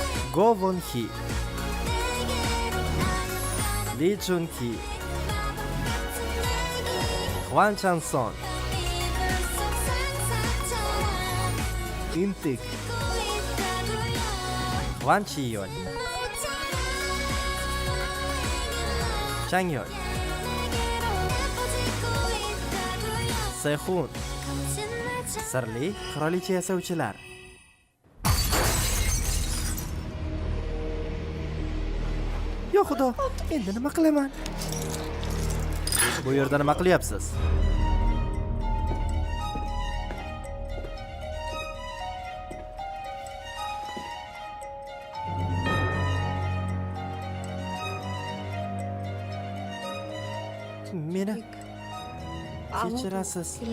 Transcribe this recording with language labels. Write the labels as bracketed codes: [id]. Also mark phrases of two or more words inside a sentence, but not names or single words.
[uz] Go Won-hee, Lee Jun-ki, Hwan Chang-son, In-tik, Hwan Chi-yeol, Chang-yeol, Se-hun, Sirli qirolicha yasovchilar. Yo xudo, endi nima qilaman? Bu yerda nima qilyapsiz? Meni kechirasiz.